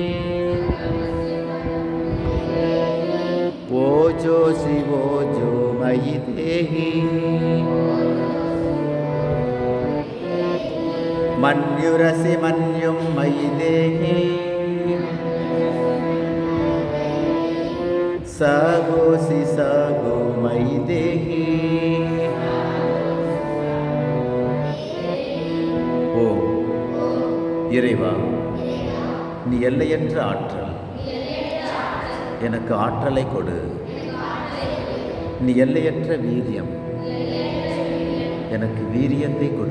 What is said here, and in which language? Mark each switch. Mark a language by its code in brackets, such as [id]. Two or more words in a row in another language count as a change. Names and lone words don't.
[sa] ओजोसि ओजो मयि देहि मन्युरसि मन्युं मयि देहि सगोसि सगो मयि देहि. [ta] ஓ இறைவா, நீ எல்லையற்ற ஆற்றல், எனக்கு ஆற்றலை கொடு. நீ எல்லையற்ற வீரியம், எனக்கு வீரியத்தை கொடு.